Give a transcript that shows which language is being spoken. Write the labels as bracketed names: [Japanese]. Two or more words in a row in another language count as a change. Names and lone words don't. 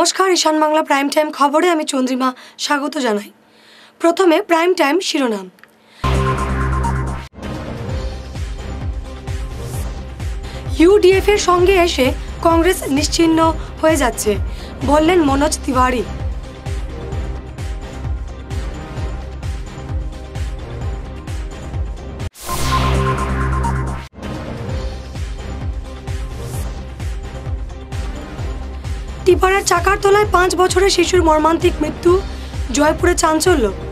[Bangla] নমস্কার ঈশান বাংলা প্রাইম টাইম খবরে আমি চন্দ্রিমা স্বাগত জানাই। প্রথমে প্রাইম টাইম শিরোনাম। ইউডিএফ এর সঙ্গে এসে কংগ্রেস নিশ্চিহ্ন হয়ে যাচ্ছে বললেন মনোজ তিওয়ারী। টিপারের চাকার তলায় 5 বছরের শিশুর মর্মান্তিক মৃত্যু, জয়পুরে চাঞ্চল্য।